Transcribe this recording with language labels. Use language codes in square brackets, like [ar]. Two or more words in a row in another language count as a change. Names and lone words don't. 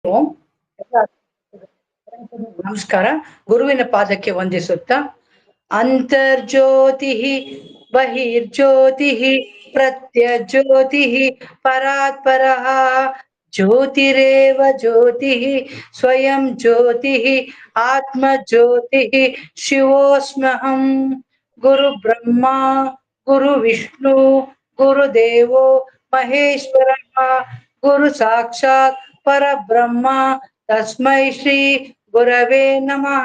[kn] ಓಂ. ನಮಸ್ಕಾರ. ಗುರುವಿನ ಪಾದಕ್ಕೆ ವಂದಿಸುತ್ತಾ, [sa] ಅಂತರ್ಜ್ಯೋತಿ ಬಹಿರ್ಜ್ಯೋತಿ ಪ್ರತ್ಯಜ್ಯೋತಿ ಪರಾತ್ ಪರಃ ಜ್ಯೋತಿರೇವ ಜ್ಯೋತಿ ಸ್ವಯಂ ಜ್ಯೋತಿ ಆತ್ಮ ಜ್ಯೋತಿ ಶಿವೋಸ್ಮ್ಯಹಂ. ಗುರು ಬ್ರಹ್ಮ ಗುರು ವಿಷ್ಣು ಗುರುದೇವೋ ಮಹೇಶ್ವರ ಗುರು ಸಾಕ್ಷಾತ್ ಪರಬ್ರಹ್ಮ ತಸ್ಮೈ ಶ್ರೀ ಗುರವೇ ನಮಃ.